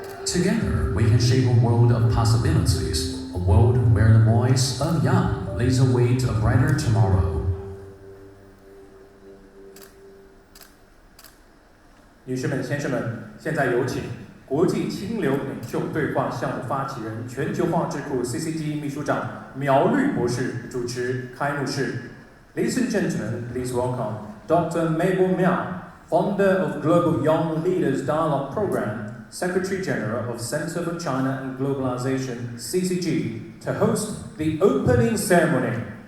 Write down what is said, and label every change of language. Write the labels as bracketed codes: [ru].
[en] Together, we can shape a world of possibilities, a world where the voice of young leads the way to a brighter tomorrow. [zh] 女士们、先生们，现在有请国际清流领袖对话项目发起人、全球化智库 CCG 秘书长苗绿博士主持开幕式。 [en] Ladies and gentlemen, please welcome Dr. Mabel Miao, founder of Global Young Leaders Dialogue Program, Secretary General of Center for China and Globalization (CCG), to host the opening ceremony.